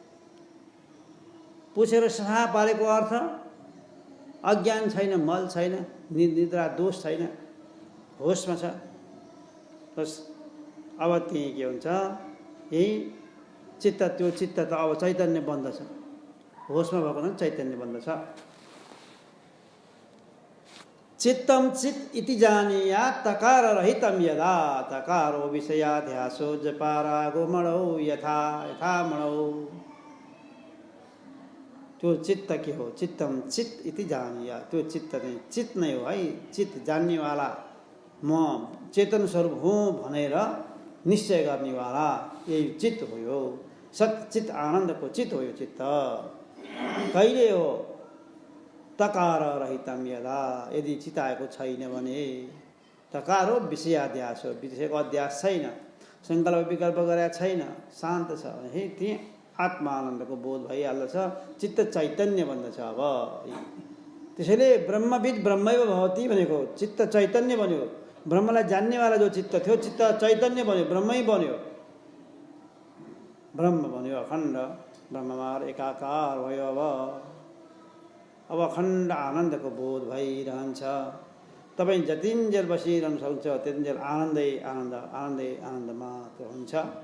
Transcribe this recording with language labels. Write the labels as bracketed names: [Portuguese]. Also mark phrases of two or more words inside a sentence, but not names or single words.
[Nepali] पुछेर सफा पारेको अर्थ अज्ञान छैन, मल छैन, निद्रा दोष छैन, होसमा छ। बस अब त्यही के हुन्छ? यही चित्त, त्यो चित्त त अब चैतन्य बन्दछ। होसमा भएको न चैतन्य बन्दछ। [Sanskrit] चित्तम चित इति जानीया तकार रहितम यदा तकारो विषयाध्यासो जपारागो मणौ यथा यथा मणौ। [Nepali] त्यो चित्त के हो? [Sanskrit] चित्तम चित इति जानीया, [Nepali] त्यो चित्त नै चित नै हो है। चित जान्नेवाला, म चेतन स्वरूप हुँ भनेर निश्चय गर्नेवाला, यही चित्त हो। यो सच्चित आनन्दको चित्त हो। यो चित्त कहिले हो? [Sanskrit] तकार रहितम यदा, [Nepali] यदि चिताएको छैन भने। तकार हो विषयाध्यास हो, विषयको अध्यास छैन, सङ्कल्प विकल्प गरेका छैन, शान्त छ भने त्यही आत्मानन्दको बोध भइहाल्दछ। चित्त चैतन्य बन्दछ। अब त्यसैले [Sanskrit] ब्रह्मविद ब्रह्मैव भवति [Nepali] भनेको चित्त चैतन्य बन्यो। ब्रह्मलाई जान्नेवाला जो चित्त थियो, चित्त चैतन्य बन्यो, ब्रह्मै बन्यो। ब्रह्म बन्यो, अखण्ड ब्रह्ममार एकाकार भयो। अब अखण्ड आनन्दको बोध भइरहन्छ। तपाईँ जतिन्जेल बसिरहनु सक्छ त्यतिन्जेल आनन्दै आनन्द, आनन्दै आनन्द मात्र हुन्छ।